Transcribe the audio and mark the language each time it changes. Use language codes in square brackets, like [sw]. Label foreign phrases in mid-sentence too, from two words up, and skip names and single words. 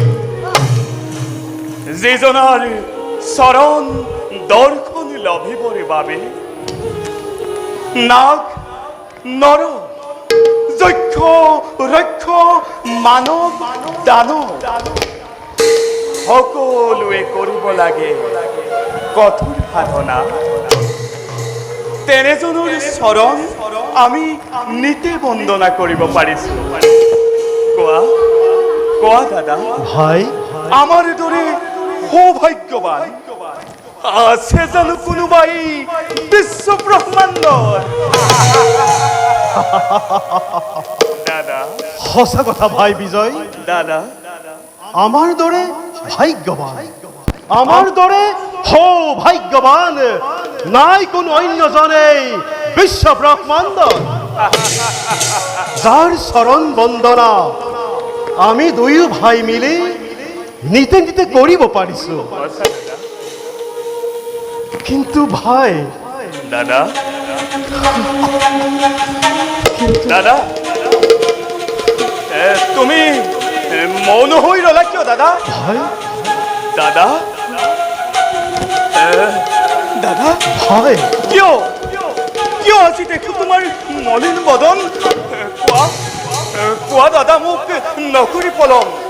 [as] যিজনাৰ চৰণ দৰ্শন লভিবৰে বাবে নাগ নৰ যক্ষ ৰক্ষ মানৱ দানৱ সকলোৱে কৰিব লাগে কঠোৰ সাধনা তেনেজনৰ চৰণ আমি নিতে বন্দনা কৰিব পাৰিছো কোৱা কোৱা দাদা ভাই আমাৰ দৰে সৌভাগ্যৱান আছে জানো কোনোবাই বিশ্ব ব্ৰহ্মাণ্ডৰ দাদা সঁচা কথা ভাই বিজয় দাদা আমার দরে ভাগ্যবান আমার দরে সৌভাগ্যবান নাই কোন অন্যজনে বিশ্ব ব্রহ্মাণ্ড যার চরণ বন্দনা আমি দুয়ো ভাই মিলে নিতে নিতে করিব পারিছো কিন্তু ভাই দাদা দাদা তুমি মৌন হৈ ৰলা কিয় দাদা ভাই দাদা দাদা ভাই কিয় কিয় আজি দেখো তোমাৰ মলিন বদন কোৱা কোৱা দাদা মোক নকৰি পলম